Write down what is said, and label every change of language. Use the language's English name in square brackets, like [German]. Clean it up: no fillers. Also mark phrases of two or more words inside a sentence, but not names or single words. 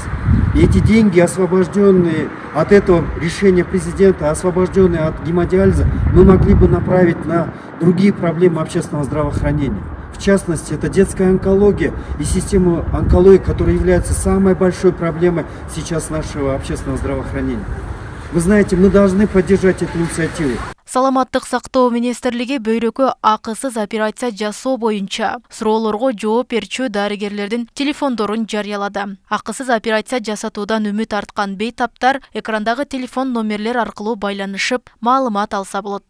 [Russian] И эти деньги, освобожденные от этого решения президента, освобожденные от гемодиализа, мы могли бы направить на другие проблемы общественного здравоохранения. В частности, это детская онкология и система онкологии, которая является самой большой проблемой сейчас нашего общественного здравоохранения. Вы знаете, мы должны поддержать эту инициативу. [Kyrgyz] Саламаттык сактоо министрлиги бөйрөккө акысыз операция жасоо боюнча суроолорго жооп берчү дарыгерлердин телефондорун жарыялады. Акысыз операция жасатуудан үмүт арткан бейтаптар экрандагы телефон номерлер аркылуу байланышып, маалымат алса болот.